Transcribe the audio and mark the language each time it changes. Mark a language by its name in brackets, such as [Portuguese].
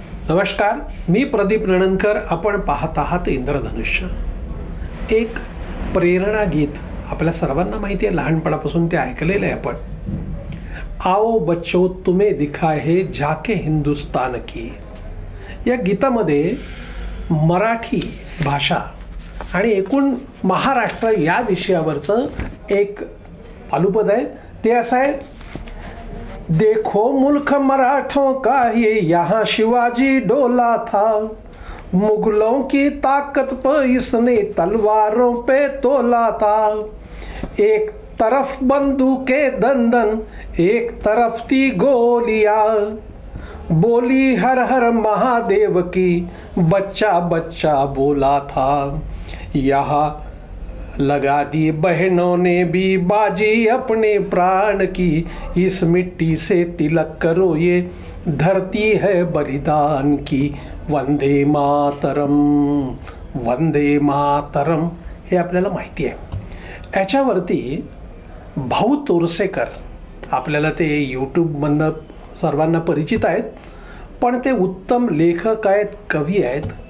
[Marathi] नमस्कार, मी प्रदीप नणनकर. आपण पाहत आहात इंद्रधनुष्य. एक प्रेरणा गीत आपल्या सर्वांना माहिती आहे, लहानपणापासून ते ऐकलेलं आहे आपण. [Hindi] आओ बच्चो तुम्हें दिखा है झाके हिंदुस्तान की. [Marathi] या गीतामध्ये मराठी भाषा आणि एकूण महाराष्ट्र या विषयावरचं एक पालुपद आहे. ते असं आहे, [Hindi] देखो मुल्क मराठों का ये यहाँ शिवाजी डोला था, मुगलों की ताकत पर इसने तलवारों पे तोला था. एक तरफ बंदूकें दंदन, एक तरफ थी गोलियां, बोली हर हर महादेव की, बच्चा बच्चा बोला था. यहाँ लगा दी बहनों ने भी बाजी अपने प्राण की, इस मिट्टी से तिलक करो ये धरती है बलिदान की. [Marathi] वंदे मातरम वंदे मातरम हे आपल्याला माहिती आहे. याच्यावरती भाऊ तोरसेकर आपल्याला ते यूट्यूबमधनं सर्वांना परिचित आहेत, पण ते उत्तम लेखक आहेत, कवी आहेत.